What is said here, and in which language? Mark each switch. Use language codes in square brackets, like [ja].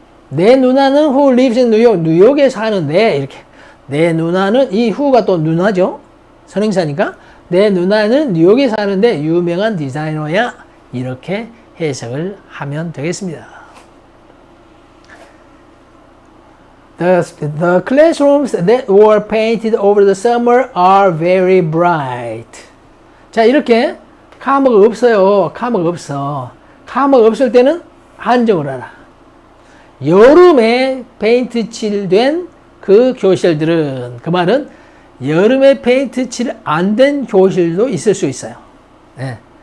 [ko] 내 누나는 [en] who lives in New York, [ko] 뉴욕에 사는데, 이렇게. 내 누나는, 이 who가 또 누나죠? 선행사니까. 내 누나는 뉴욕에 사는데 유명한 디자이너야. 이렇게 해석을 하면 되겠습니다. [en] The classrooms that were painted over the summer are very bright. [ko] 자, 이렇게 카머가 없어요. 카머가 없어. 카머가 없을 때는 한정을 하라. 여름에 페인트 칠된 그 교실들은, 그 말은 여름에 페인트 칠 안 된 교실도 있을 수 있어요. 네.